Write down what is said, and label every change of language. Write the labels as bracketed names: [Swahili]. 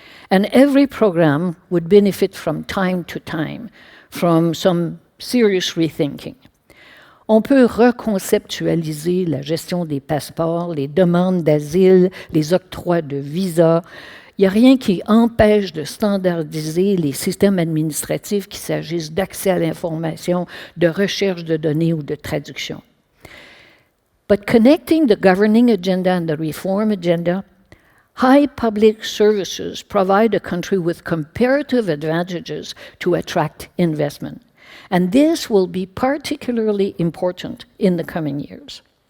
[English] And every program would benefit from time to time from some serious rethinking. [French] On peut reconceptualiser la gestion des passeports, les demandes d'asile, les octrois de visa. Il n'y a rien qui empêche de standardiser les systèmes administratifs, qu'il s'agisse d'accès à l'information, de recherche de données ou de traduction. [English] But connecting the governing agenda and the reform agenda, high public services provide a country with comparative advantages to attract investment. And this will be particularly important in the coming years.